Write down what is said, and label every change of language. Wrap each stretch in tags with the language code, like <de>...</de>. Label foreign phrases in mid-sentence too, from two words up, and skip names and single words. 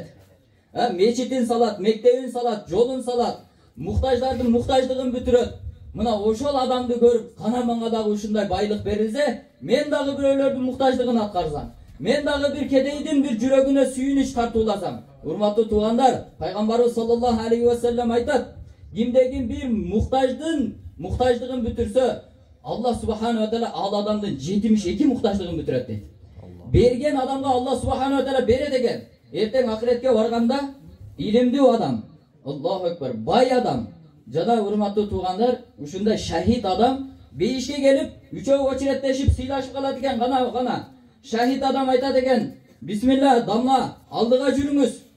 <ky>Мечитин салат, мектебин салат, жолун салат, муктаждардын муктаждыгын бүтүрөт. Мына ошол адамды көрүп, кана мага дагы ушундай байлык берилсе, мен дагы бирөөлөрдүн муктаждыгын аткарсам, мен дагы бир кедейдин бир жүрөгүнө сүйүнүч тартууласам. Урматтуу туугандар, пайгамбарыбыз</ky> <ar>صلى الله عليه وسلم</ar> <ky>айтат, кимдегин бир муктаждыгын бүтүрсө,</ky> <ar>الله سبحانه وتعالى</ar> <ky>ал адамдын 72 муктаждыгын бүтүрөт дейт. Берген адамга</ky> <ar>الله سبحانه وتعالى</ar> <ky>берет экен. Эртең акыретке барганда илимдүү адам,</ky> <ar>الله أكبر,</ar> <ky>бай адам, жана урматтуу туугандар, ушундай шахид адам бейишке келип, үчөө очереттешип сыйлашып калат экен. Гана шахид адам айтат экен, бисмилла, дамла, алдыга жүрүңүз.</ky>